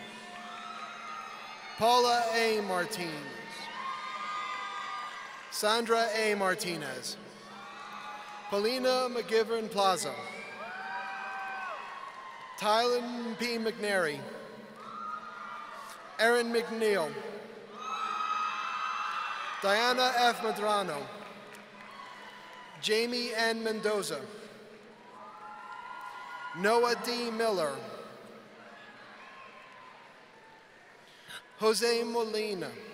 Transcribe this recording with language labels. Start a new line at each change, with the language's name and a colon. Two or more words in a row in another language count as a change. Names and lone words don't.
English: Paula A. Martinez. Sandra A. Martinez. Paulina McGivern Plaza. Tylen P. McNary. Erin McNeil. Diana F. Madrano. Jamie N. Mendoza. Noah D. Miller. Jose Molina.